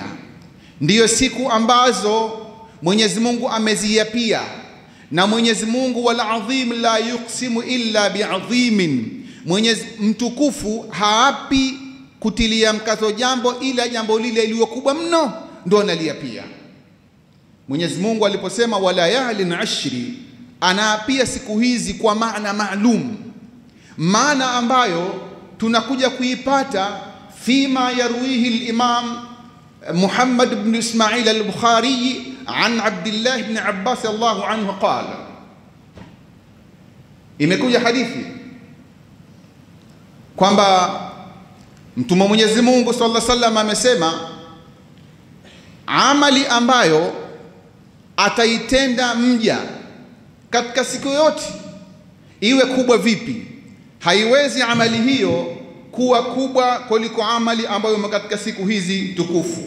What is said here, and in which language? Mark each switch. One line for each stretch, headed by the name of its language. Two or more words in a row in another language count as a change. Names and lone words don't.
Swahili: Ndiyo siku ambazo Mwenyezi Mungu ameziapia, na Mwenyezi Mungu
Arabic: والعظيم لا يقسم إلا بعظيم,
Swahili: Mwenyezi mtukufu haapi kutilia mkazo jambo ila jambo lile lililokubwa mno ndio analiapia. Mwenyezi Mungu aliposema
Arabic: وليال عشر,
Swahili: anaapia siku hizi kwa maana maalum, maana ambayo tunakuja kuipata
Arabic: فيما يرويه الإمام محمد بن إسماعيل البخاري عن عبد الله بن عباس الله عنه قال,
Swahili: imekuja hadithi kwamba Mtume Mwenyezi Mungu
Arabic: صلى الله عليه وسلم
Swahili: amesema, amali ambayo ataitenda mja katika siku yote, iwe kubwa vipi, haiwezi amali hiyo kuwa kubwa kuliko amali ambayo katika siku hizi tukufu.